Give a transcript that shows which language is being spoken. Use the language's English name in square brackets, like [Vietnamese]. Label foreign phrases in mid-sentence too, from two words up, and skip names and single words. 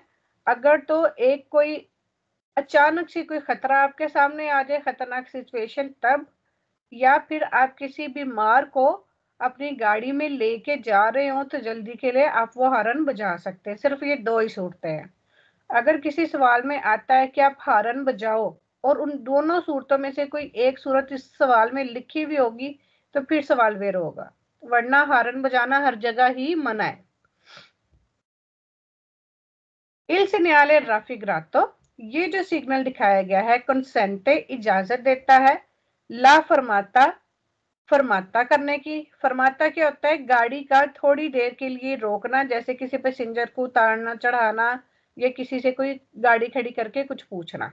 [Hindi] अगर तो एक कोई अचानक से कोई खतरा आपके सामने आ जाए, खतरनाक सिचुएशन, तब, या फिर आप किसी बीमार को अपनी गाड़ी में लेके जा रहे हो तो जल्दी के लिए आप वो हारन बजा सकते हैं। सिर्फ ये 2 ही सूरतें हैं। अगर किसी सवाल में आता है कि आप हारन बजाओ और उन दोनों सूरतों में से कोई एक सूरत इस सवाल में लिखी हुई होगी तो फिर सवाल वेर होगा, वरना हारन बजाना हर जगह ही मना है। [Italian] Il segnale raffigurato, [Hindi] ये जो सिग्नल दिखाया गया है कंसेंटे इजाजत देता है, [Italian] la fermata [Hindi] फरमाता करने की। फरमाता क्या होता है, गाड़ी का थोड़ी देर के लिए रोकना, जैसे किसी पैसेंजर को उतारना चढ़ाना या किसी से कोई गाड़ी खड़ी करके कुछ पूछना।